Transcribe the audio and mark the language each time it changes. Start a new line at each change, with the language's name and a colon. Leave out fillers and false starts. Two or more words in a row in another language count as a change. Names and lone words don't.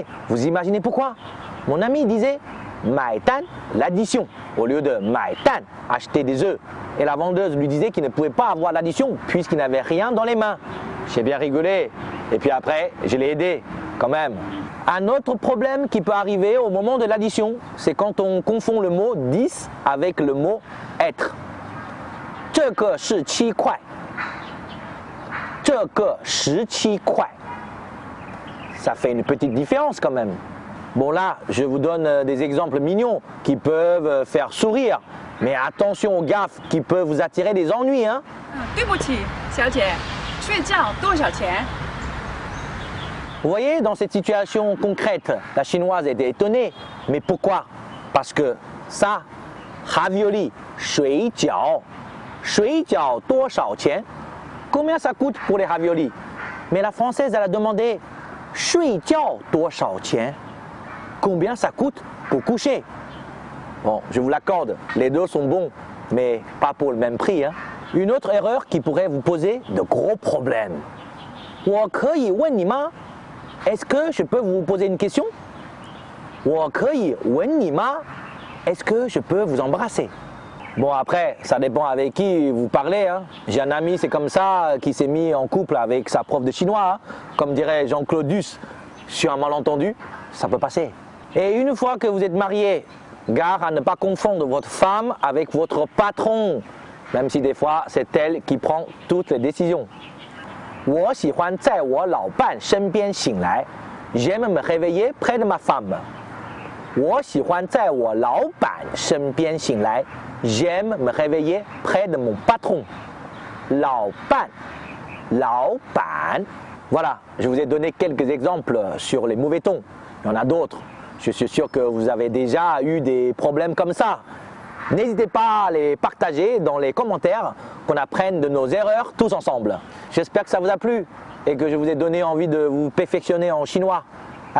French: Vous imaginez pourquoi? Mon ami disait «
Chinese: 买单
French: », l'addition, au lieu de «
Chinese: 买蛋
French: », acheter des œufs. Et la vendeuse lui disait qu'il ne pouvait pas avoir l'addition puisqu'il n'avait rien dans les mains. J'ai bien rigolé et puis après, je l'ai aidé. quand même. Un autre problème qui peut arriver au moment de l'addition, c'est quand on confond le mot 10 avec le mot être.
Chinese: 这个是7块. 这个17块.
French: Ça fait une petite différence quand même. Bon là, je vous donne des exemples mignons qui peuvent faire sourire. Mais attention aux gaffes qui peuvent vous attirer des ennuis. Hein.
Chinese: 对不起，小姐，睡觉多少钱？
French: Vous voyez, dans cette situation concrète, la chinoise était étonnée. Mais pourquoi? Parce que ça, ravioli,
Chinese: 水饺. 水饺多少钱?
French: Combien ça coûte pour les raviolis? Mais la française, elle a demandé
Chinese: 睡觉多少钱?
French: Combien ça coûte pour coucher? Bon, je vous l'accorde, les deux sont bons, mais pas pour le même prix. Hein. Une autre erreur qui pourrait vous poser de gros problèmes.
Chinese: 我可以问你吗?
French: Est-ce que je peux vous poser une question?
Chinese: 我可以吻你吗?
French: Est-ce que je peux vous embrasser? Bon après, ça dépend avec qui vous parlez. Hein. J'ai un ami, c'est comme ça, qui s'est mis en couple avec sa prof de chinois. Hein. Comme dirait Jean-Claude Duss, sur un malentendu, ça peut passer. Et une fois que vous êtes marié, gare à ne pas confondre votre femme avec votre patron, même si des fois c'est elle qui prend toutes les décisions.
Chinese: 我喜欢在我老伴身边醒来,
French: j'aime me réveiller près de ma femme.
Chinese: 我喜欢在我老板身边醒来,
French: j'aime me réveiller près de mon patron.
Chinese: 老伴, 老板.
French: Voilà, je vous ai donné quelques exemples sur les mauvais tons. Il y en a d'autres. Je suis sûr que vous avez déjà eu des problèmes comme ça. N'hésitez pas à les partager dans les commentaires, qu'on apprenne de nos erreurs tous ensemble. J'espère que ça vous a plu et que je vous ai donné envie de vous perfectionner en chinois.